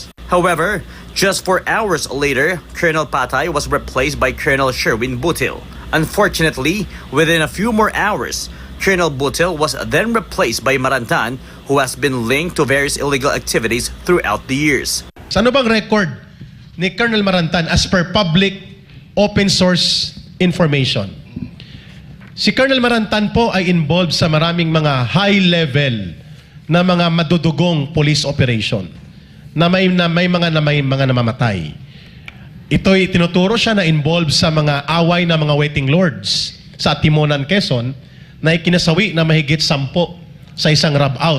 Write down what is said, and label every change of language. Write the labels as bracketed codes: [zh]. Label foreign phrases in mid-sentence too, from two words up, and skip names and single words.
[en] However, just 4 hours later, Colonel Patay was replaced by Colonel Sherwin Butil. Unfortunately, within a few more hours, Colonel Butil was then replaced by Marantan, who has been linked to various illegal activities throughout the years. [tl] Ano bang record ni Colonel Marantan [en] as per public open source information? [tl] Si Colonel Marantan po ay involved sa maraming mga [en] high level [tl] na mga madudugong [en] police operation [tl] na may mga namamatay. Ito'y tinuturo siya na involved sa mga away na mga waiting lords sa Timonan, Quezon na ikinasawi na mahigit 10 sa isang rob out.